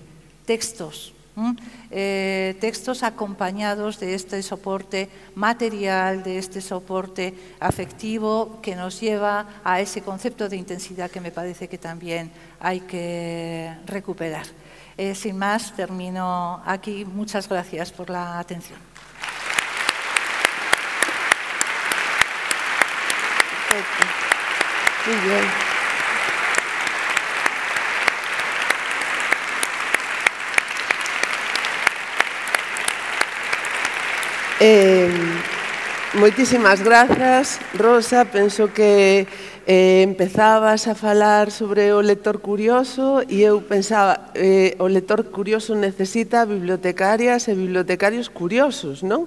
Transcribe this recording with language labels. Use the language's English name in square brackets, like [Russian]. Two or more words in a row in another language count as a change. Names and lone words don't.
[Spanish] Textos acompañados de este soporte material, de este soporte afectivo que nos lleva a ese concepto de intensidad que me parece que también hay que recuperar. Sin más, termino aquí. Muchas gracias por la atención. Perfecto. Muy bien. [Galician] Moitísimas grazas, Rosa. Penso que empezabas a falar sobre o lector curioso e eu pensaba, o lector curioso necesita bibliotecarias e bibliotecarios curiosos, non?